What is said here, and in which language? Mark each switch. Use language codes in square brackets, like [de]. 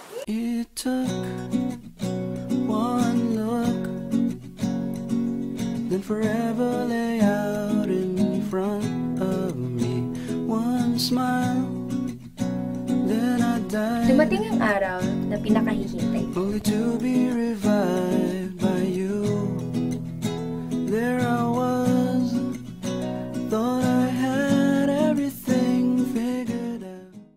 [en] It took one look, then forever lay out in front of me. One smile, then I died, [tl] Dumating ang araw na pinakahihintay ko. [en] only to be revived by you. There I was, thought I had everything figured out.